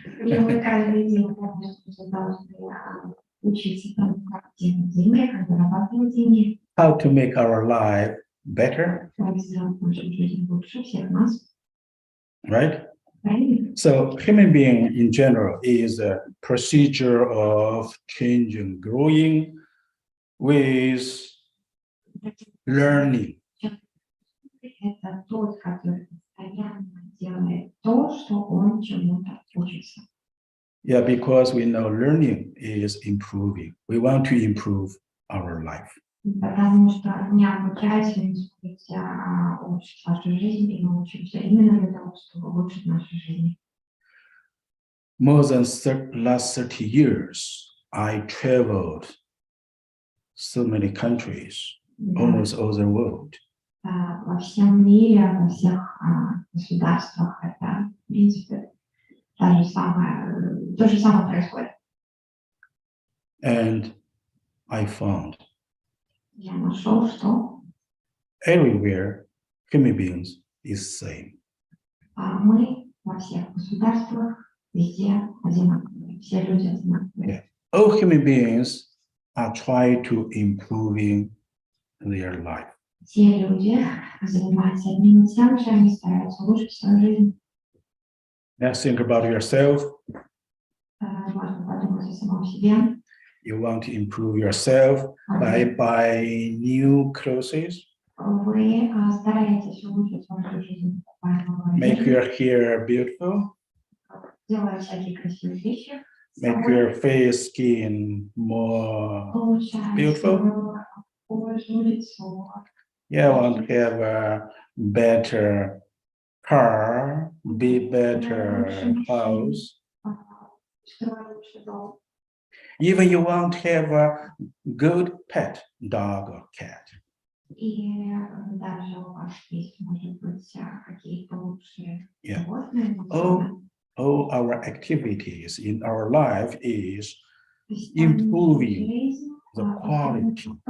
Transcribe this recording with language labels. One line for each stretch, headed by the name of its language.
Russian: И мы каждый день, конечно, должны учиться тому, как делать деньги, как зарабатывать деньги,
English: How to make our life better,
Russian: как сделать нашу жизнь лучше всех нас.
English: right?
Russian: Правильно?
English: So human being in general is a procedure of change and growing with learning.
Russian: Это тот, который постоянно делает то, что он чему-то учится.
English: Yeah, because we know learning is improving. We want to improve our life.
Russian: Потому что не обучаясь, мы улучшить нашу жизнь, и мы учимся именно для того, чтобы улучшить нашу жизнь.
English: More than last 30 years, I traveled so many countries, almost all the world.
Russian: Во всем мире, во всех государствах это, в принципе, то же самое происходит.
English: And I found
Russian: Я нашел, что
English: everywhere human beings is same.
Russian: мы во всех государствах везде одинаковые, все люди одинаковые.
English: All human beings are trying to improving their life.
Russian: Все люди занимаются одним и тем же, они стараются улучшить свою жизнь.
English: Now think about yourself.
Russian: Можно подумать о самом себе.
English: You want to improve yourself by buying new clothes,
Russian: Вы стараетесь улучшить вашу жизнь,
English: make your hair beautiful,
Russian: делая всякие красивые вещи,
English: make your face skin more
Russian: улучшая
English: beautiful.
Russian: кожу, лицо.
English: Yeah, want to have a better car, be better house.
Russian: Строить лучший дом.
English: Even you want to have a good pet, dog or cat.
Russian: И даже у вас есть, может быть, какие-то лучшие
English: Yeah.
Russian: животные.
English: All our activities in our life is improving the quality.